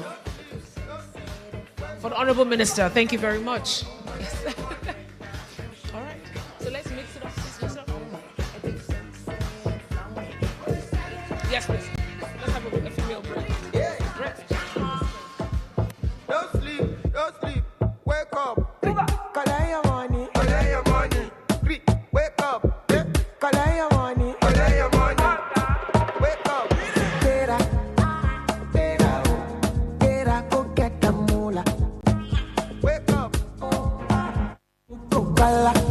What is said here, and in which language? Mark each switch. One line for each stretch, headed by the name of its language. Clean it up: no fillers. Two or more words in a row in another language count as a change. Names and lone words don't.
English: For the Honorable Minister, thank you very much. Yes. All right, so let's mix it up. Yes, please. Let's have a female break. Don't sleep, wake up. Collect your money, wake up. Collect your money, wake up. Tera, go get the moolah. Wake up. Go kala.